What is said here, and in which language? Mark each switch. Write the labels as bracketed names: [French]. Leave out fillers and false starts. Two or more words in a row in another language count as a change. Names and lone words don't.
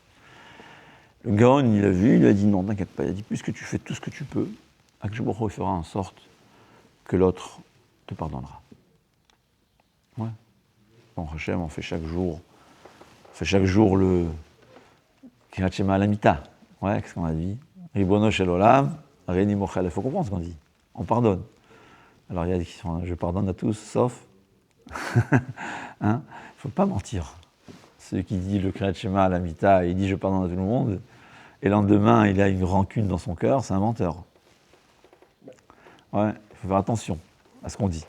[French] Le Gaon, il l'a vu, il lui a dit non, t'inquiète pas, il a dit puisque tu fais tout ce que tu peux, [Hebrew] הקדוש ברוך הוא [French] fera en sorte que l'autre te pardonnera. Ouais. Bon, Hachem, on fait chaque jour le [Hebrew] קריאת שמע [French] à la mita. Ouais, qu'est-ce qu'on a dit? [Hebrew] רבונו של עולם, הריני מוחל. [French] Il faut comprendre ce qu'on dit. On pardonne. Alors il y a des qui sont, je pardonne à tous, sauf. Hein? Il ne faut pas mentir. Celui qui dit le [Hebrew] קריאת שמע [French] à la mita, il dit je pardonne à tout le monde, et le lendemain il a une rancune dans son cœur, c'est un menteur. Ouais, il faut faire attention à ce qu'on dit.